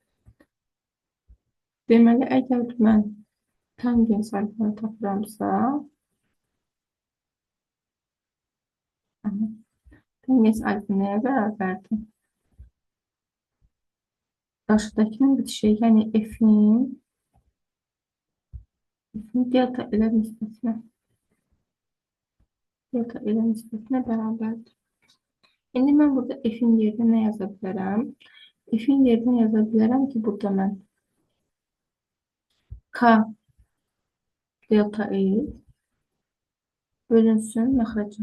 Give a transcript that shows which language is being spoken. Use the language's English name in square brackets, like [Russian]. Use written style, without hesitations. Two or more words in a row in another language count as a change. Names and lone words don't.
[Azerbaijani] Deməli, əgər mən tangens alfanı tapıramsa, tangens alfa nəyə bərabərdir? Qarşıdakının bitişi, yəni f-in delta ilə nisbətinə bərabərdir. İndi mən burada f-in yerinə nə yaza bilərəm? F-in yerinə yaza bilərəm ki, burada mən k delta e bölünsün məxrəcim.